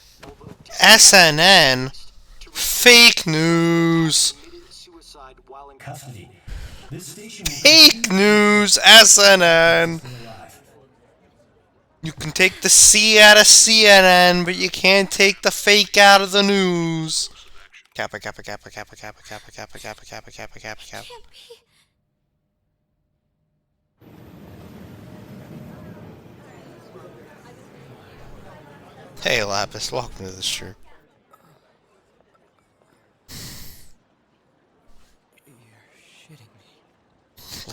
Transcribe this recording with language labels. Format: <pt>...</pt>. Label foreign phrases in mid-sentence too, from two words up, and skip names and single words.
<en>SNN? Fake news. Suicide while in custody. This station Fake news, SNN. You can take the C out of CNN, but you can't take the fake out of the news. Kappa, kappa, kappa, kappa, kappa, kappa, kappa, kappa, kappa, kappa, kappa, kappa. Can't be. Hey, Lapis, welcome to the stream. You're shitting me.</en>